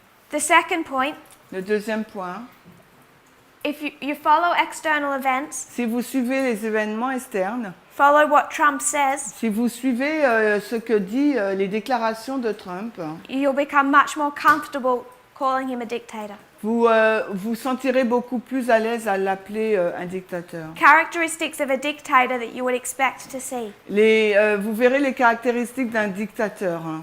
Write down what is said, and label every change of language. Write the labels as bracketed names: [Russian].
[English] The second point, [French] Le deuxième point, [English] if you follow external events, [French] si vous suivez les événements externes, [English] follow what Trump says, [French] si vous suivez ce que dit les déclarations de Trump, [English] you'll become much more comfortable calling him a dictator. [French] vous vous sentirez beaucoup plus à l'aise à l'appeler un dictateur. [English] Characteristics of a dictator that you would expect to see. [French] Vous verrez les caractéristiques d'un dictateur.